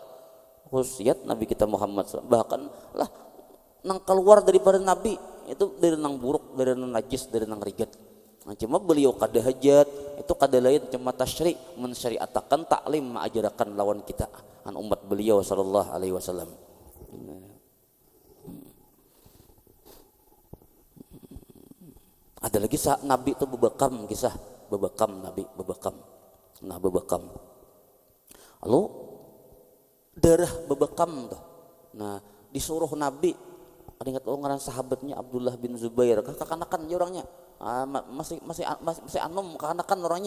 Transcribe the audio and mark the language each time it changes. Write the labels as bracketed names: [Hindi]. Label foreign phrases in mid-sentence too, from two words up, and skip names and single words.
[Banjar] Khususiat Nabi kita Muhammad. Bahkan lah nang keluar daripada Nabi itu dari nang buruk, dari nang najis, dari nang riget. Nah, cuma beliau kada hajat itu kada lain cuma tasyri mensyariatakan taklim mengajarkan lawan kita an umat beliau [Arabic] صلى الله عليه وسلم. [Banjar] Ada lagi Nabi itu bebekam, kisah bebekam Nabi bebekam. Nah bebekam. Lalu darah bebekam tuh. Nah disuruh Nabi, ada ingat ngaran sahabatnya Abdullah bin Zubair, kekanakan aja orangnya, masih anum kekanakan orangnya.